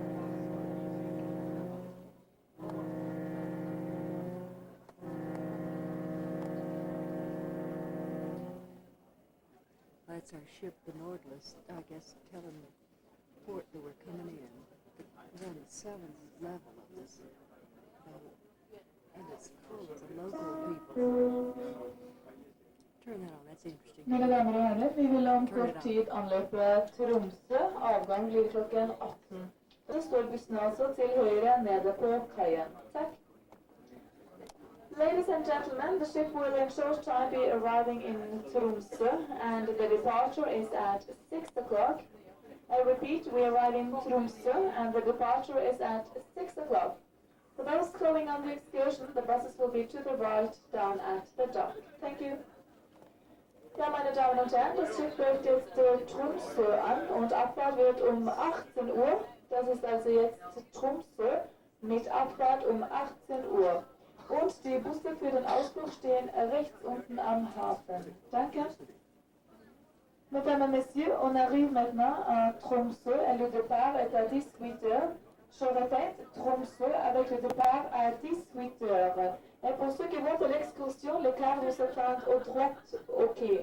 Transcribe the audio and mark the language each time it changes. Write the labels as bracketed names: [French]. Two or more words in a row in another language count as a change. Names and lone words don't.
[English] That's our ship, the Nautilus, I guess, telling the port that we're coming in. We're on the 7th level of this boat, and it's full of the local people. Turn that on, that's interesting. [Norwegian] Mine damer og herrer, vi vil om kort tid anløpe Tromsø. Avgang blir klokken 18. Så står bussen altså til høyre nede på kaien. Takk. [English] Ladies and gentlemen, the ship will in short time be arriving in Tromsø, and the departure is at 6 o'clock. I repeat, we arrive in Tromsø, and the departure is at 6 o'clock. For those going on the excursion, the buses will be to the right down at the dock. Thank you. [German] Ja, meine Damen und Herren, das Schiff läuft jetzt Tromsø an und Abfahrt wird um 18 Uhr. Das ist also jetzt Tromsø mit Abfahrt um 18 Uhr. Und die Busse für den Ausflug stehen rechts unten am Hafen. Danke. [French] Mesdames et messieurs, on arrive maintenant à Tromsø et le départ est à 18 heures. Je répète, Tromsø avec le départ à 18 heures. Et pour ceux qui vont pour l'excursion, les cars vont se prendre au droite au quai.